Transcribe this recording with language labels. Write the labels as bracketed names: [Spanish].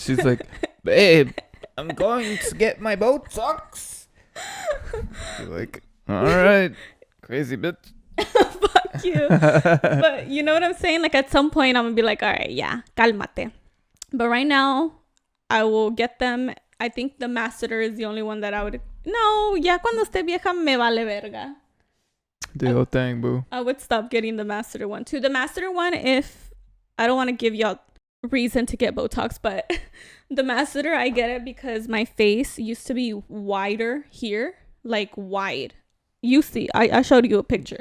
[English] She's like, babe, I'm going to get my Botox. You're like, all right, crazy bitch. Fuck you. But you know what I'm saying? Like, at some point, I'm gonna be like, all right, yeah, [Spanish] cálmate. [English] But right now, I will get them. I think the masseter is the only one that I would. [Spanish] No, ya cuando esté vieja me vale verga. [English] Do your thing, boo. I would stop getting the masseter one too. The masseter one, if I don't want to give y'all reason to get Botox, but the masseter, I get it because my face used to be wider here, like wide. You see, I showed you a picture.